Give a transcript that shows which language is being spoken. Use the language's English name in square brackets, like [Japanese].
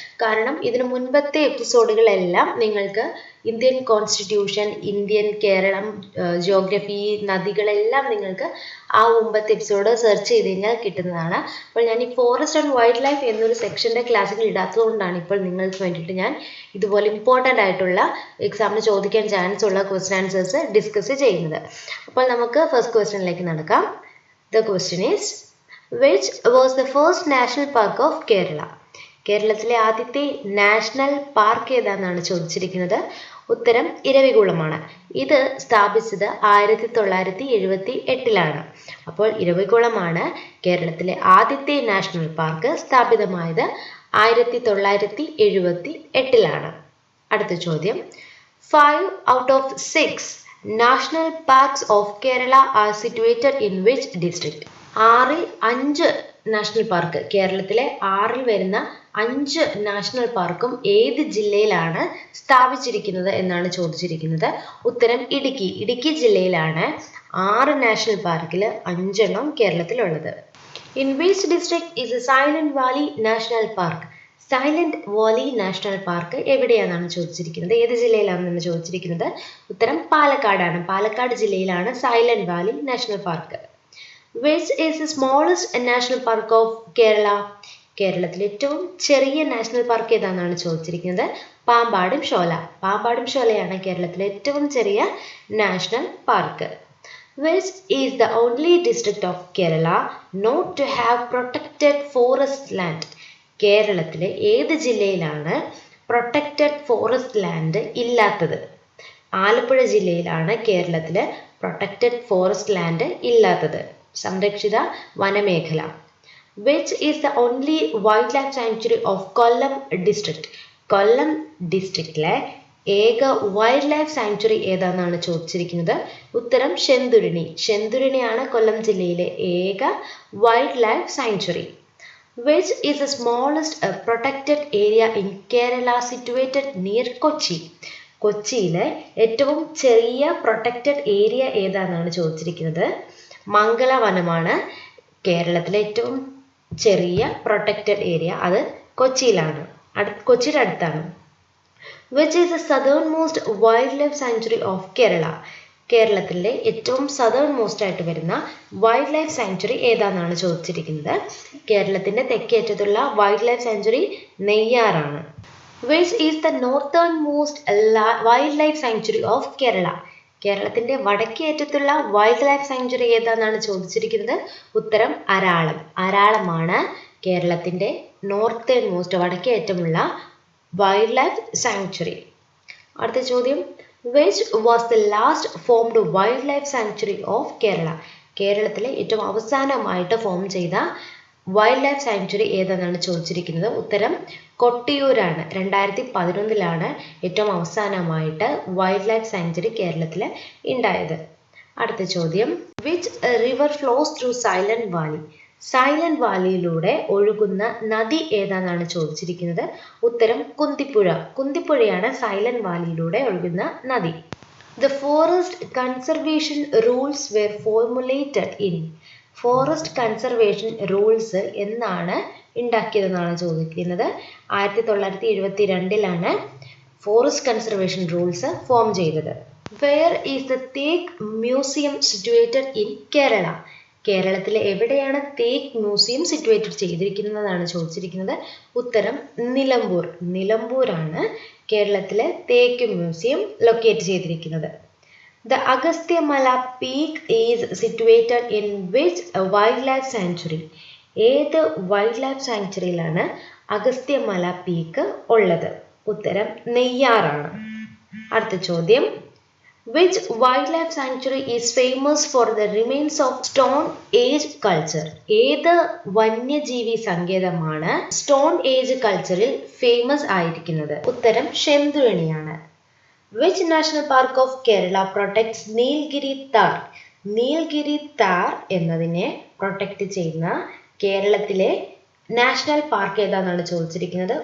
[Malayalam] കാരണം ഇതിന് മുൻപത്തെ എപ്പിസോഡുകളെല്ലാം നിങ്ങൾക്ക് Indian constitution, Indian Keralam, geography, നദികളെല്ലാം നിങ്ങൾക്ക് ആ മുമ്പത്തെ എപ്പിസോഡ് സെർച്ച് ചെയ്ത് കഴിഞ്ഞാൽ കിട്ടുന്നതാണ്. അപ്പോൾ ഞാൻ ഈ ഫോറസ്റ്റ് ആൻഡ് വൈൽഡ് ലൈഫ് എന്നൊരു സെക്ഷൻ്റെ ക്ലാസ്സുകൾ ഇടാത്തത് കൊണ്ടാണ് ഇപ്പോൾ നിങ്ങൾക്ക് വേണ്ടിയിട്ട് ഞാൻ ഇതുപോലെ ഇമ്പോർട്ടൻ്റ് ആയിട്ടുള്ള എക്സാമിന് ചോദിക്കാൻ ചാൻസ് ഉള്ള ക്വസ്റ്റ്യൻ ആൻസേഴ്സ് ഡിസ്കസ് ചെയ്യുന്നത്. അപ്പോൾ നമുക്ക് ഫസ്റ്റ് ക്വസ്റ്റ്യനിലേക്ക് നടക്കാം. [English] The question is, which was the first national park of Kerala? [Malayalam] കേരളത്തിലെ ആദ്യത്തെ നാഷണൽ പാർക്ക് ഏതാണെന്നാണ് ചോദിച്ചിരിക്കുന്നത്. ഉത്തരം ഇരവികുളമാണ്. ഇത് സ്ഥാപിച്ചത് 1978-ലാണ്. അപ്പോൾ ഇരവികുളമാണ് കേരളത്തിലെ ആദ്യത്തെ നാഷണൽ പാർക്ക്. സ്ഥാപിതമായത് 1978-ലാണ്. അടുത്ത ചോദ്യം, [English] 5 out of 6 national parks of Kerala are situated in which district? [Malayalam] 5 national park, കേരളത്തിലെ 6 വരുന്ന 5 നാഷണൽ പാർക്കും ഏത് ജില്ലയിലാണ് സ്ഥാപിച്ചിരിക്കുന്നത് എന്നാണ് ചോദിച്ചിരിക്കുന്നത്. ഉത്തരം ഇടുക്കി. ഇടുക്കി ജില്ലയിലാണ് 6 നാഷണൽ പാർക്കിൽ 5 കേരളത്തിലുള്ളത്. [English] In which district is silent valley national park? [Malayalam] Silent Valley national park എവിടെയാണെന്നാണ് ചോദിച്ചിരിക്കുന്നത്. ഏത് ജില്ലയിലാണെന്നാണ് ചോദിച്ചിരിക്കുന്നത്. ഉത്തരം പാലക്കാടാണ്. പാലക്കാട് ജില്ലയിലാണ് silent Valley national park. [English] Which is the smallest national park of Kerala? [Malayalam] കേരളത്തിലെ ഏറ്റവും ചെറിയ നാഷണൽ പാർക്ക് ഏതാണെന്നാണ് ചോദിച്ചിരിക്കുന്നത്. പാമ്പാടും ഷോല. പാമ്പാടും ഷോലയാണ് കേരളത്തിലെ ഏറ്റവും ചെറിയ national park. [English] Which is the only district of Kerala not to have protected forest land? [Malayalam] കേരളത്തിലെ ഏത് ജില്ലയിലാണ് പ്രൊട്ടക്റ്റഡ് ഫോറസ്റ്റ് ലാൻഡ് ഇല്ലാത്തത്? ആലപ്പുഴ ജില്ലയിലാണ് കേരളത്തിലെ പ്രൊട്ടക്റ്റഡ് ഫോറസ്റ്റ് ലാൻഡ് ഇല്ലാത്തത്, സംരക്ഷിത വനമേഖല. [English] Which is the only wildlife sanctuary of Kollam district? [Malayalam] കൊല്ലം ഡിസ്ട്രിക്റ്റിലെ ഏക വൈൽഡ് ലൈഫ് സാങ്ച്വറി ഏതാണെന്നാണ് ചോദിച്ചിരിക്കുന്നത്. ഉത്തരം ശെന്തുരുണി. ശെന്തുരുണിയാണ് കൊല്ലം ജില്ലയിലെ ഏക wild life sanctuary. [English] Which is the smallest protected area in Kerala situated near Kochi? [Malayalam] കൊച്ചിയിലെ ഏറ്റവും ചെറിയ പ്രൊട്ടക്റ്റഡ് ഏരിയ ഏതാണെന്നാണ് ചോദിച്ചിരിക്കുന്നത്. മംഗലവനമാണ് കേരളത്തിലെ ഏറ്റവും ചെറിയ പ്രൊട്ടക്റ്റഡ് ഏരിയ. അത് കൊച്ചിയിലാണ്, കൊച്ചിയുടെ അടുത്താണ്. [English] Which is the southernmost wildlife sanctuary of Kerala? [Malayalam] കേരളത്തിലെ ഏറ്റവും സദേൺ മോസ്റ്റ് ആയിട്ട് വരുന്ന വൈൽഡ് ലൈഫ് സാങ്ച്വറി ഏതാണെന്നാണ് ചോദിച്ചിരിക്കുന്നത്. കേരളത്തിന്റെ തെക്കേറ്റത്തുള്ള wild life sanctuary നെയ്യാറാണ്. [English] Which is the northernmost wildlife sanctuary of Kerala? [Malayalam] കേരളത്തിന്റെ വടക്കേ അറ്റത്തുള്ള വൈൽഡ് ലൈഫ് സാങ്ച്വറി ഏതാണെന്നാണ് ചോദിച്ചിരിക്കുന്നത്. ഉത്തരം അരാളം. അരാളമാണ് കേരളത്തിന്റെ നോർത്തേൺ മോസ്റ്റ് വടക്കേ അറ്റമുള്ള വൈൽഡ് ലൈഫ് സാങ്ച്വറി. അടുത്ത ചോദ്യം, [English] which was the last formed wildlife sanctuary of Kerala? [Malayalam] കേരളത്തിലെ ഏറ്റവും അവസാനമായിട്ട് ഫോം ചെയ്ത വൈൽഡ് ലൈഫ് സാങ്ച്വറി ഏതെന്നാണ് ചോദിച്ചിരിക്കുന്നത്. ഉത്തരം കൊട്ടിയൂരാണ്. 2011 ഏറ്റവും അവസാനമായിട്ട് വൈൽഡ് ലൈഫ് സാങ്ച്വറി കേരളത്തിൽ ഉണ്ടായത്. അടുത്ത ചോദ്യം, [English] which river flows through Silent Valley? [Malayalam] Silent വാലിയിലൂടെ ഒഴുകുന്ന നദി ഏതാണെന്നാണ് ചോദിച്ചിരിക്കുന്നത്. ഉത്തരം കുന്തിപ്പുഴ. കുന്തിപ്പുഴയാണ് സൈലന്റ് വാലിയിലൂടെ ഒഴുകുന്ന നദി. [English] The forest conservation rules were formulated in. [Malayalam] Forest conservation rules എന്നാണ് ഉണ്ടാക്കിയതെന്നാണ് ചോദിക്കുന്നത്. 1972 ഫോറസ്റ്റ് കൺസർവേഷൻ റൂൾസ് ഫോം ചെയ്തത്. [English] Where is the Teak Museum situated in Kerala? [Malayalam] കേരളത്തിലെ എവിടെയാണ് തേക്ക് മ്യൂസിയം സിറ്റുവേറ്റഡ് ചെയ്തിരിക്കുന്നതാണ് ചോദിച്ചിരിക്കുന്നത്. ഉത്തരം നിലമ്പൂർ. നിലമ്പൂരാണ് കേരളത്തിലെ തേക്ക് മ്യൂസിയം ലൊക്കേറ്റ് ചെയ്തിരിക്കുന്നത്. [English] The Agasthyamala peak is situated in which wildlife sanctuary? [Malayalam] ഏത് വൈൽഡ് ലൈഫ് സാങ്ച്വറിയിലാണ് അഗസ്ത്യമല പീക്ക് ഉള്ളത്? ഉത്തരം നെയ്യാറാണ്. അടുത്ത ചോദ്യം, [English] which wildlife sanctuary is famous for the remains of Stone Age culture? [Malayalam] ഏത് വന്യജീവി സങ്കേതമാണ് സ്റ്റോൺ ഏജ് കൾച്ചറിൽ ഫേമസ് ആയിരിക്കുന്നത്? ഉത്തരം ശെന്തുവണിയാണ്. [English] Which national park of Kerala protects Nilgiri Tahr? [Malayalam] Nilgiri Thar എന്നതിനെ പ്രൊട്ടക്ട് ചെയ്യുന്ന കേരളത്തിലെ നാഷണൽ പാർക്ക് ഏതാണെന്നാണ് ചോദിച്ചിരിക്കുന്നത്.